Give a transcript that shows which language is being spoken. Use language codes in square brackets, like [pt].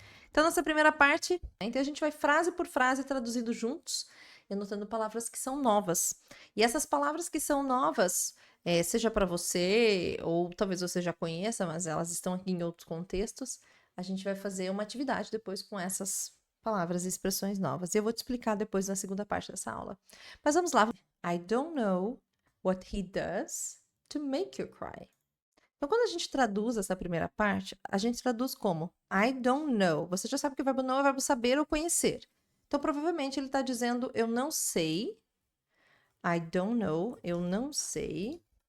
[pt] Então, nessa primeira parte, então a gente vai frase por frase traduzindo juntos, e anotando palavras que são novas. E essas palavras que são novas, seja para você, ou talvez você já conheça, mas elas estão aqui em outros contextos, a gente vai fazer uma atividade depois com essas palavras e expressões novas. E eu vou te explicar depois na segunda parte dessa aula. Mas vamos lá. [en] I don't know what he does to make you cry. [pt] Então, quando a gente traduz essa primeira parte, a gente traduz como [en] I don't know. [pt] Você já sabe que o verbo know é o verbo saber ou conhecer. Então, provavelmente ele está dizendo eu não sei. [en] I don't know, [pt] eu não sei.